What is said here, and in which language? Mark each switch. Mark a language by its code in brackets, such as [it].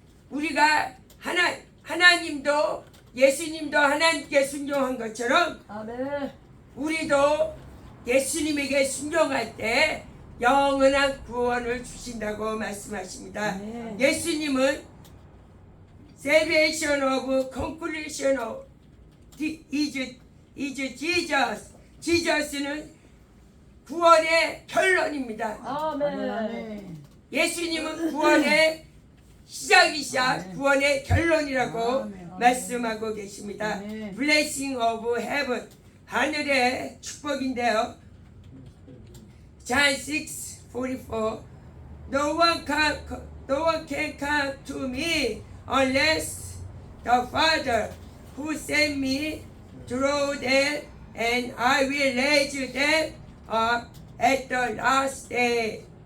[ko] 우리가 하나님도 예수님도 하나님께 순종한 것처럼 아멘. 우리도 예수님에게 순종할 때 영원한 구원을 주신다고 말씀하십니다. 네. [en] 예수님은 salvation of conclusion of is Jesus. [ko] 지저스는 구원의 결론입니다. 아멘. 아멘. 예수님은 구원의 시작이자 아멘. 구원의 결론이라고 아멘. 말씀하고 계십니다. 아멘. [en] Blessing of heaven, [ko] 하늘의 축복인데요. [en] John 6:44 No one can come to me unless the Father who sent me draw them, and I will raise them up at the last day.